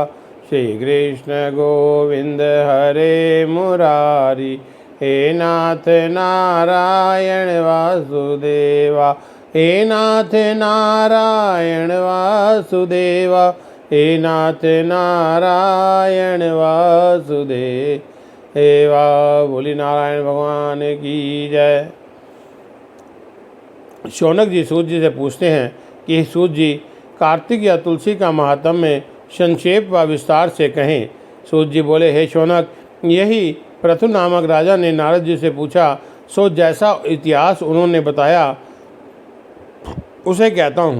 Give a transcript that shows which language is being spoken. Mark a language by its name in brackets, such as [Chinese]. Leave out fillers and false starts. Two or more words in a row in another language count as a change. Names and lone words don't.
[Hindi] श्री कृष्ण गोविंद हरे मुरारी, हे नाथ नारायण वासुदेवा। हे नाथ नारायण वासुदेवा, हे नाथ नारायण वासुदेवा। बोली नारायण भगवान की जय। शौनक जी सूत जी से पूछते हैं कि सूत जी, कार्तिक या तुलसी का महात्म्य संक्षेप व विस्तार से कहें। सूत जी बोले, हे शौनक, यही पृथु नामक राजा ने नारद जी से पूछा, सो जैसा इतिहास उन्होंने बताया उसे कहता हूँ।